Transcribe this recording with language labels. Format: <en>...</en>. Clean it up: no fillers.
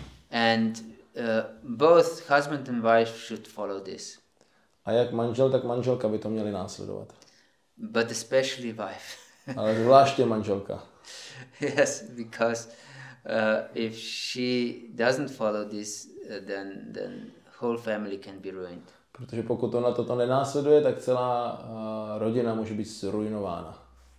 <en>And both husband and wife should follow this.</en> <cs>A jak manžel, tak manželka by to měli následovat.</cs> <en>But especially wife.</en> <cs>Ale zvláště manželka.</cs> <en>Yes, because if she doesn't follow this, then whole family can be ruined.</en> <cs>Protože pokud ona toto nenásleduje, tak celá rodina může být zruinována.</cs>